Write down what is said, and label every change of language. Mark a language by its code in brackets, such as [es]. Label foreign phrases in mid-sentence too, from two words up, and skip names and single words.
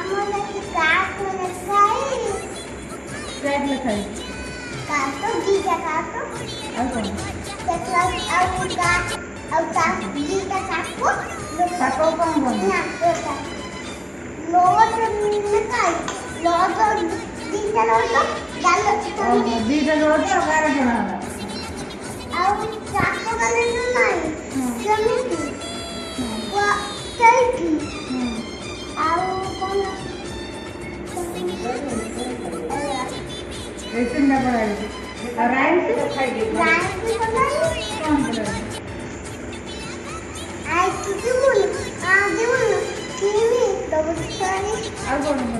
[or] ଲେଖା ହେଇଛି ଆଉ କ'ଣ ସାପ କ'ଣ କହନ୍ତି ଦୁଇଟା ରୋଡ଼ ଆଉ ଗାର ଜଣା ହେଲା [bn] এই তিনটা পড়া গেছে আর রাইমস [or] କ'ଣ ଆଉ କ'ଣ